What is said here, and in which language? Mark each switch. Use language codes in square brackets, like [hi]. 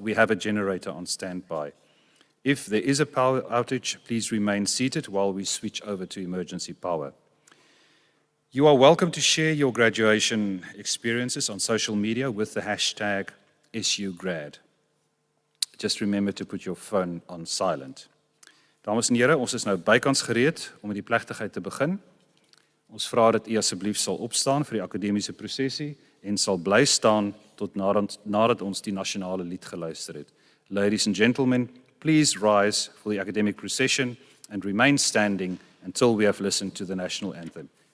[en] We have a generator on standby. If there is a power outage, please remain seated while we switch over to emergency power. You are welcome to share your graduation experiences on social media with the hashtag SUGrad. just remember to put your phone on silent. [af] Dames en here, ons is nou bykans gereed om met die plegtigheid te begin. Ons vra dat u asseblief sal opstaan vir die akademiese prosesie en sal bly staan tot nadat ons die nasionale lied geluister het. [en] Ladies and gentlemen, please rise for the academic procession and remain standing until we have listened to the national anthem.